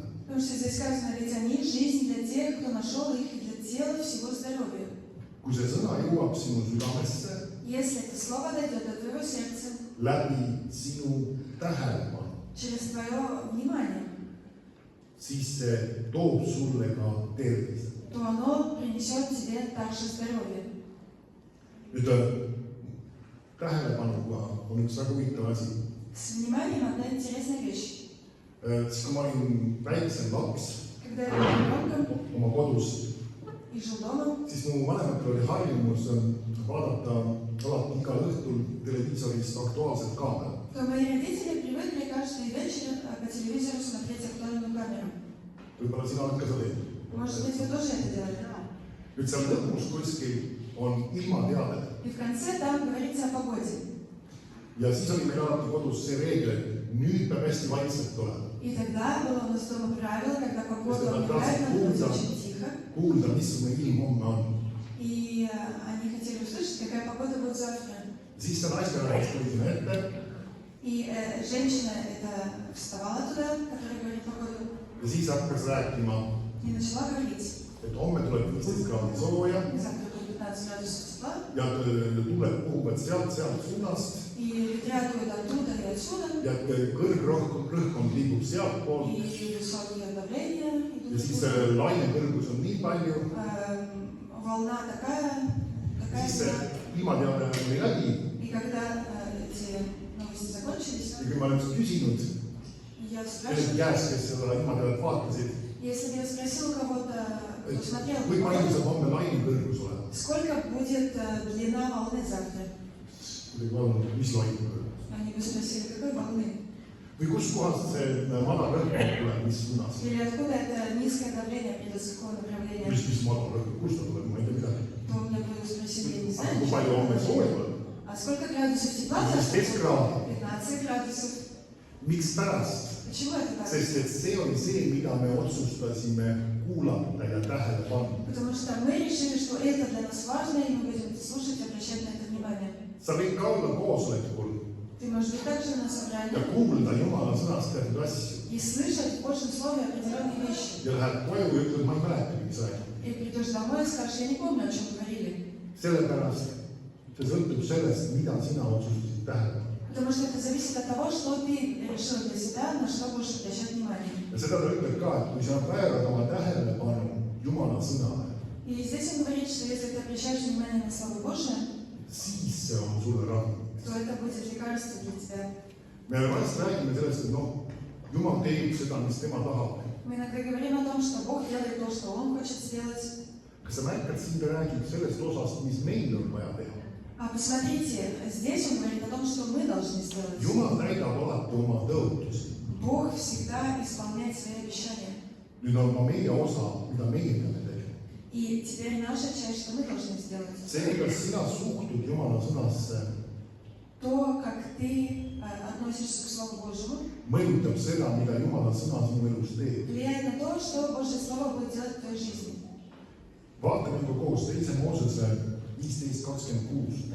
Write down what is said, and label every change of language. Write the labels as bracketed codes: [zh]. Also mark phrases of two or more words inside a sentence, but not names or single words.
[ru] Потому что здесь сказано, ведь они жизнь для тех, кто нашел их, и для тела всего здоровья. [et] Kui see sõna jõuab sinu südamesse, [ru] Если это слово дойдет до твоего сердца, [et] läbi sinu tähelepanu, [ru] через твое внимание, [et] siis see toob sulle ka tervise. [ru] то оно принесет тебе также здоровье. [et] Nüüd tähelepanuga on üks väga huvitav asi. [ru] С вниманием одна интересная вещь. [et] Siis kui ma olin väiksem laps [ru] Когда я была ребенком, [et] oma kodus, [ru] и жил дома, [et] siis mu vanematel oli harjumus vaadata alati igal õhtul televiisorist Aktuaalset kaamerat. [ru] то мои родители привыкли каждый вечер по телевизору смотреть актуальную камеру. [et] Võib-olla sina oled ka seda teinud. [ru] Может быть, вы тоже это делали? [et] Nüüd seal lõpus kuskil on ilmateade. [ru] И в конце там говорится о погоде. [et] Ja siis oli meil alati kodus see reegel, et nüüd peab hästi vaikselt olema. [ru] И тогда было у нас дома правило, когда погода умирает, надо быть очень тихо. [et] Kuulda, missugune ilm homme on. [ru] И они хотели услышать, какая погода будет завтра. [et] Siis see naisterahvas tuli sinna ette [ru] И женщина это вставала туда, которая говорит погоду, [et] ja siis hakkas rääkima, [ru] и начала говорить. [et] et homme tuleb 15 kraadi sooja [ru] Завтра будет 15 градусов тепла, [et] ja tuleb puhuvad sealt suunast [ru] и ветря дуют оттуда и отсюда, [et] ja kõrgrõhkkond liigub sealtpoolt [ru] и высокие давления [et] ja [ru] идут [et] siis [ru] оттуда. [et] laine kõrgus on nii palju, [ru] Волна такая, [et] siis see ilmateade oli läbi [ru] И когда эти новости закончились, [et] ja kui ma olen küsinud [ru] я [et] kellegi [ru] спрашиваю, [et] käest, kes seda ilmateadet vaatasid, [ru] если бы я sпросил кого-то, кто смотрел, [et] kui palju saab homme laine kõrgus olema. [ru] сколько будет длина волны завтра? [et] Kuidagi olnud, mis laine kõrgus. [ru] Они бы спросили, какой волны? [et] Või kus kohast see madal rõhkkond tuleb, mis suunas? [ru] Или откуда это низкое давление при высоком направлении? [et] Mis madal rõhkkond, kust ta tuleb, ma ei tea midagi. [ru] То у меня бы спросили, я не [et] Aga [ru] знаю. [et] kui palju homme sooja tuleb? [ru] А сколько градусов тепла? [et] 15 kraadi. [ru] 15 градусов. [et] Mikspärast? [ru] Почему это так? [et] Sest et see oli see, mida me otsustasime kuulata ja tähele panna. [ru] Потому что мы решили, что это для нас важно, и мы будем слушать и обращать на это внимание. [et] Sa võid ka olla koosolekul [ru] Ты можешь быть также на [et] ja [ru] собрании [et] kuulda Jumala sõnast teatud asju [ru] и слышать в Божьем Слове определенные вещи. [et] ja lähed koju ja ütled, ma ei mäletagi, mis räägib. [ru] И придешь домой и скажешь, я не помню, о чем говорили. [et] Sellepärast see sõltub sellest, mida sina otsustasid tähele panna. [ru] Потому что это зависит от того, что ты решил для себя, на что будешь обращать внимание. [et] Ja seda ta ütleb ka, et kui sa väärad oma tähelepanu Jumala sõnale, [ru] И здесь он говорит, что если ты обращаешь внимание на Слово Божие, [et] siis see on sulle rahu. [ru] то это будет лекарство для тебя. [et] Me vast räägime sellest, et noh, Jumal teeb seda, mis tema tahab. [ru] Мы иногда говорим о том, что Бог делает то, что Он хочет сделать. [et] Kas sa märkad, siin ta räägib sellest osast, mis meil on vaja teha? [ru] А посмотрите, здесь Он говорит о том, что мы должны сделать. [et] Jumal täidab alati oma tõotusi. [ru] Бог всегда исполняет свои обещания. [et] Nüüd on ka meie osa, mida meie peame tegema. [ru] И теперь наша часть, что мы должны сделать. [et] See, kuidas sina suhtud Jumala sõnasse, [ru] То, как ты относишься к Слову Божьему, [et] mõjutab seda, mida Jumala sõna sinu elus teeb. [ru] влияет на то, что Божье Слово будет делать в твоей жизни. [et] Vaatame ikka koos 2. Moosese 15:26.